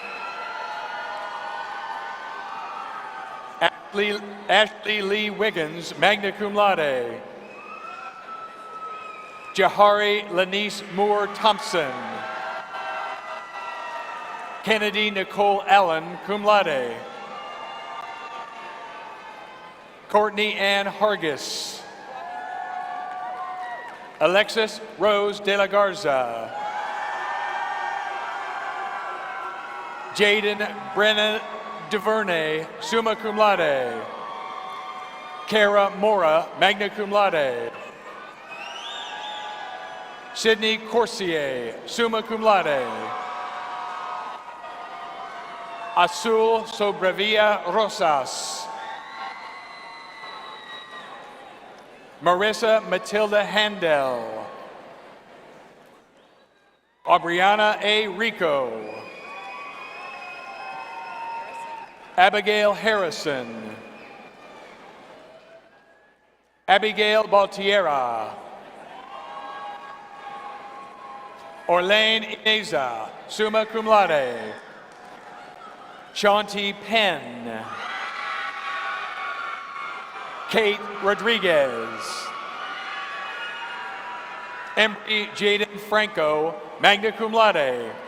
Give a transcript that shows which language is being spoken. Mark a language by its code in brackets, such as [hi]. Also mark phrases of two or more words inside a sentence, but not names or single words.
[en] Ashley Lee Wiggins, [la] magna cum laude. [en] Jahari Lanice Moore Thompson. Kennedy Nicole Allen, [la] cum laude. [en] Courtney Ann Hargis. Alexis Rose de la Garza. Jaden Brennan DuVernay, [la] summa cum laude. [en] Kara Mora, [la] magna cum laude. [en] Sydney Corsier, [la] summa cum laude. [en] Azul Sobrevilla Rosas. Marissa Matilda Handel. Aubriana A. Rico. Abigail Harrison. Abigail Baltiera. Orlane Ineza, [la] summa cum laude. [en] Shanti Penn. Kate Rodriguez. Embry Jaden Franco, [la] magna cum laude.